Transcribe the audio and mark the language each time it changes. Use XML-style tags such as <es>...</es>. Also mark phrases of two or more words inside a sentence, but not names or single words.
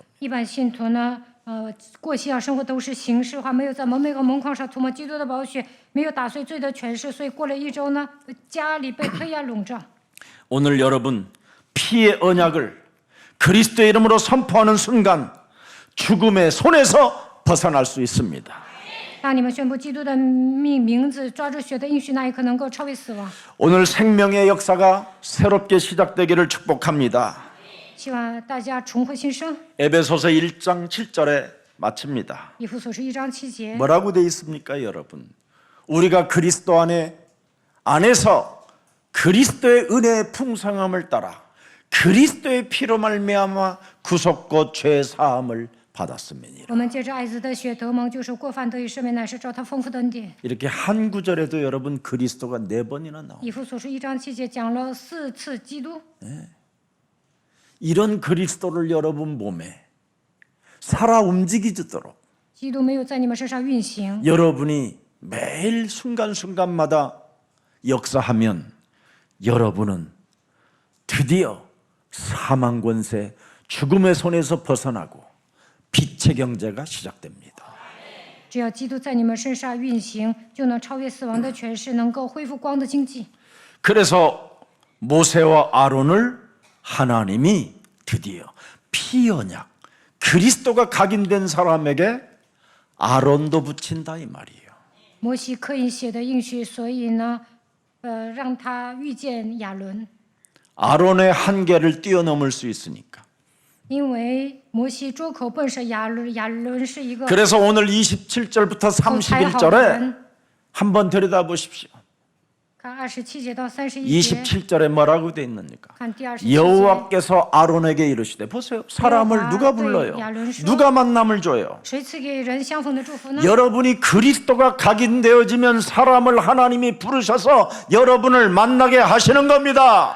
<zh>一般信徒呢，过信仰生活都是形式化，没有在门楣和门框上涂抹基督的宝血，没有打碎罪的权势，所以过了一周呢，家里被黑暗笼罩。</zh> <ko>오늘 여러분 피의 언약을 그리스도의 이름으로 선포하는 순간 죽음의 손에서 벗어날 수 있습니다.</ko> <zh>当你们宣布基督的名字，抓住血的应许，那一刻能够超越死亡。</zh> <ko>오늘 생명의 역사가 새롭게 시작되기를 축복합니다.</ko> <zh>希望大家重获新生。</zh> <ko>에베소서 1장 7절에 마칩니다.</ko> <zh>以弗所书1章7节，</zh> <ko>뭐라고 돼 있습니까, 여러분? 우리가 그리스도 안에서 그리스도의 은혜의 풍성함을 따라 그리스도의 피로 말미암아 구속과 죄 사함을 받았음이니라.</ko> <zh>我们借着爱子的血得蒙，就是过犯得以赦免，乃是照他丰富的恩典。</zh> <ko>이렇게 한 구절에도 여러분 그리스도가 4번이나 나옵니다.</ko> <zh>以弗所书1章7节讲了4次基督。</zh> <ko>이런 그리스도를 여러분 몸에 살아 움직이도록</ko> <zh>基督没有在你们身上运行，</zh> <ko>여러분이 매일 순간순간마다 역사하면 여러분은 드디어 사망 권세, 죽음의 손에서 벗어나고 빛의 경제가 시작됩니다.</ko> <zh>只要基督在你们身上运行，就能超越死亡的权势，能够恢复光的经济。</zh> <ko>그래서 모세와 아론을 하나님이 드디어 피언약 그리스도가 각인된 사람에게 아론도 붙인다 이 말이에요.</ko> <zh>摩西刻印血的应许，所以呢，让他遇见亚伦，</zh> <ko>아론의 한계를 뛰어넘을 수 있으니까.</ko> <zh>因为摩西捉口笨是亚伦，亚伦是一个</zh> <ko>그래서 오늘 27절부터</ko> <zh>口才好的</zh> <ko>31절에</ko> <zh>人。</zh> <ko>한번 들여다보십시오.</ko> <zh>看27节到31节，</zh> <ko>27절에 뭐라고 돼 있느니까?</ko> <zh>看第27节。</zh> <ko>여호와께서 아론에게 이르시되 보세요. 사람을 누가 불러요? 누가 만남을 줘요?</ko> <zh>谁赐给人相逢的祝福呢？</zh> <ko>여러분이 그리스도가 각인되어지면 사람을 하나님이 부르셔서 여러분을 만나게 하시는 겁니다.</ko>